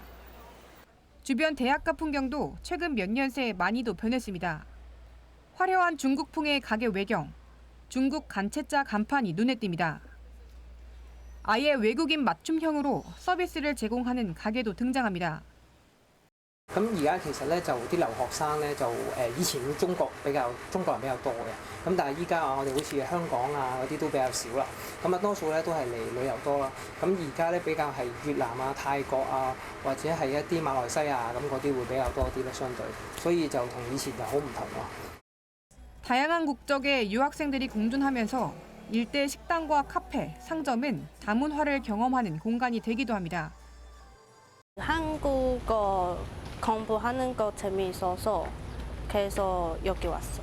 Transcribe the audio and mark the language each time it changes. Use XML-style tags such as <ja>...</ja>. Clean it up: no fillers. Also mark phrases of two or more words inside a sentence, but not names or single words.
<ko>주변 대학가 풍경도 최근 몇 년 새 많이도 변했습니다. 화려한 중국풍의 가게 외경, 중국 간채자 간판이 눈에 띕니다. 아예 외국인 맞춤형으로 서비스를 제공하는 가게도 등장합니다.</ko> <yue>咁而家其實咧就啲留學生咧就以前中國人比較多嘅，咁但係依家我哋好似香港啊嗰啲都比較少啦，咁啊多數咧都係嚟旅遊多啦，咁而家咧比較係越南啊、泰國啊或者係一啲馬來西亞咁嗰啲會比較多啲咯，相對，所以就同以前就好唔同咯。</yue> <ko>다양한 국적의 유학생들이 공존하면서 일대 식당과 카페, 상점은 다문화를 경험하는 공간이 되기도 합니다. 한국어 공부하는 거 재미있어서 그래서 여기 왔어요.</ko>